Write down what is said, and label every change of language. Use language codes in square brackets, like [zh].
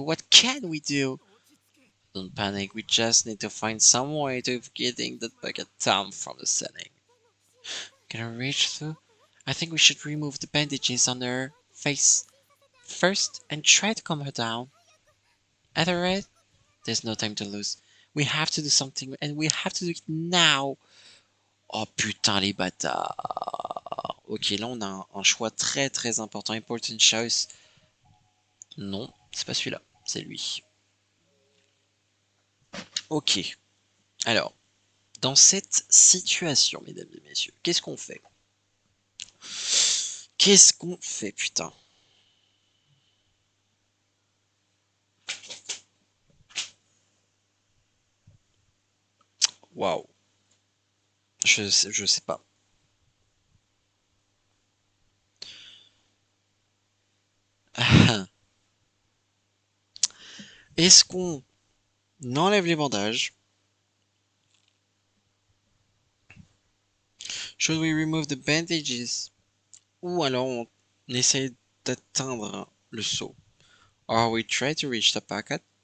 [en] What can we do? Don't panic, we just need to find some way to getting that bucket down from the ceiling. Can I reach through? I think we should remove the bandages on her face first and try to calm her down. Ethelred, there's no time to lose. We have to do something and we have to do it now. [fr] Oh putain les bâtards. Ok, là on a un choix très très important. [en] Important choice. [fr] Non, c'est pas celui-là, c'est lui. Ok, alors, dans cette situation, mesdames et messieurs, qu'est-ce qu'on fait? Qu'est-ce qu'on fait, putain? Waouh. Je sais pas. Est-ce qu'on enlève les bandages? [en] Should we remove the bandages? [fr] Ou alors on essaie d'atteindre le seau? [en] Or we try to reach the packet?